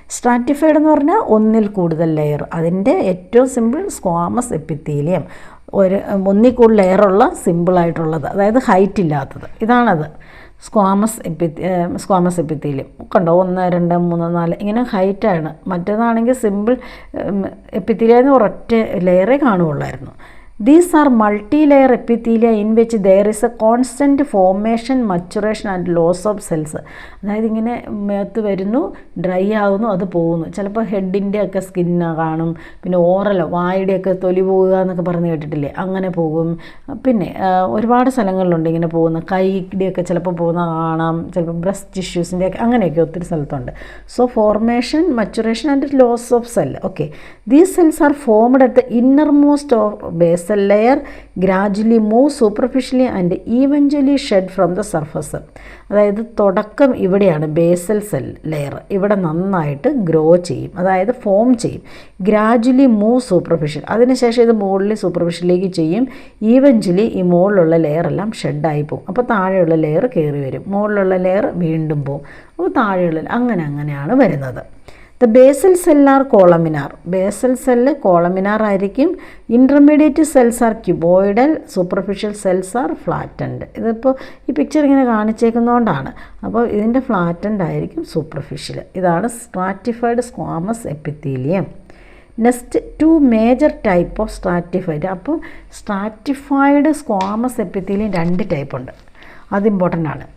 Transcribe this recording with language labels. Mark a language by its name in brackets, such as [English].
[Malayalam] Stratified എന്ന് പറഞ്ഞാൽ 1ൽ കൂടുതൽ ലെയർ. അതിൻ്റെ ഏറ്റവും സിമ്പിൾ സ്ക്വാമസ് എപ്പിത്തീലിയം, 1ൽ കൂടുതൽ ലെയറുള്ള സിമ്പിളായിട്ടുള്ളത്, അതായത് ഹൈറ്റ് ഇല്ലാത്തത്, ഇതാണത്. സ്ക്വാമസ് എപ്പിത്തീലിയം കണ്ടോ, 1, 2, 3, 4 ഇങ്ങനെ ഹൈറ്റാണ്. മറ്റേതാണെങ്കിൽ സിമ്പിൾ എപ്പിത്തീലിയം ഒരൊറ്റ ലെയറേ കാണുകയുള്ളായിരുന്നു. [English] These are multi-layer epithelia in which there is a constant formation, maturation and loss of cells. [Malayalam] അതായത് ഇങ്ങനെ മേത്ത് വരുന്നു, ഡ്രൈ ആകുന്നു, അത് പോകുന്നു. ചിലപ്പോൾ ഹെഡിൻ്റെ ഒക്കെ സ്കിന്ന് കാണും, പിന്നെ ഓറലോ വായുടെയൊക്കെ തൊലി പോവുക എന്നൊക്കെ പറഞ്ഞ് കേട്ടിട്ടില്ലേ, അങ്ങനെ പോകും. പിന്നെ ഒരുപാട് സ്ഥലങ്ങളിലുണ്ട് ഇങ്ങനെ പോകുന്ന, കൈയുടെയൊക്കെ ചിലപ്പോൾ പോകുന്ന കാണാം, ചിലപ്പോൾ ബ്രസ്റ്റ് ടിഷ്യൂസിൻ്റെ ഒക്കെ അങ്ങനെയൊക്കെ ഒത്തിരി സ്ഥലത്തുണ്ട്. [English] So formation, maturation and loss of cell. Okay, these cells are formed at the innermost of base cell layer, gradually move superficially and eventually shed from the surface. [Malayalam] അതായത് തുടക്കം ഇവിടെയാണ് ബേസൽ സെൽ ലെയർ, ഇവിടെ നന്നായിട്ട് grow ചെയ്യും, അതായത് form ചെയ്യും. Gradually move superficial, അതിനുശേഷം ഇത് മുകളിൽ സൂപ്പർഫിഷ്യലിലേക്ക് ചെയ്യും. ഈവൻച്വലി ഈ മുകളിലുള്ള ലെയർ എല്ലാം ഷെഡായി പോകും. അപ്പോൾ താഴെയുള്ള ലെയർ കയറി വരും, മുകളിലുള്ള ലെയർ വീണ്ടും പോകും. അപ്പോൾ താഴെയുള്ള അങ്ങനെയാണ് വരുന്നത്. [English] The basal cell are columnar. Basal cell columnar ആയിരിക്കും. Intermediate cells are cuboidal. Superficial cells are flattened. [Malayalam] ഇതിപ്പോൾ ഈ പിക്ചർ ഇങ്ങനെ കാണിച്ചേക്കുന്നതുകൊണ്ടാണ്. അപ്പോൾ ഇതിൻ്റെ ഫ്ലാറ്റൻഡ് ആയിരിക്കും സൂപ്പർഫിഷ്യൽ. ഇതാണ് stratified squamous epithelium. Next 2 major type of stratified. അപ്പോൾ സ്ട്രാറ്റിഫൈഡ് സ്ക്വാമസ് എപ്പിത്തീലിയം 2 ടൈപ്പ് ഉണ്ട്, അത് ഇമ്പോർട്ടൻ്റ് ആണ്.